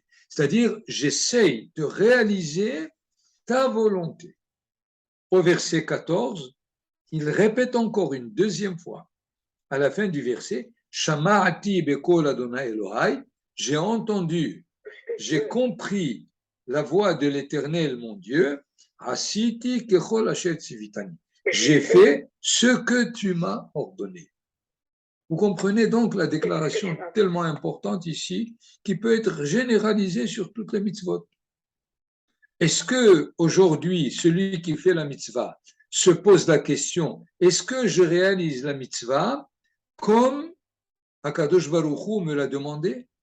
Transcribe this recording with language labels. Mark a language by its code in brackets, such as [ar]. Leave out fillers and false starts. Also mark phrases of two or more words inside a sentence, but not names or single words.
[fr] C'est-à-dire, j'essaye de réaliser ta volonté. Au verset 14, il répète encore une deuxième fois, à la fin du verset, [he] שמעתי בקול אדני אלהי, [fr] j'ai entendu, j'ai compris la voix de l'Éternel, mon Dieu, [he] עשיתי ככל אשר צויתני. [fr] J'ai fait ce que tu m'as ordonné. Vous comprenez donc la déclaration tellement importante ici, qui peut être généralisée sur toutes les mitzvot. Est-ce que aujourd'hui, celui qui fait la mitzvah se pose la question, est-ce que je réalise la mitzvah comme [he] הקדוש ברוך הוא [fr] me l'a demandé?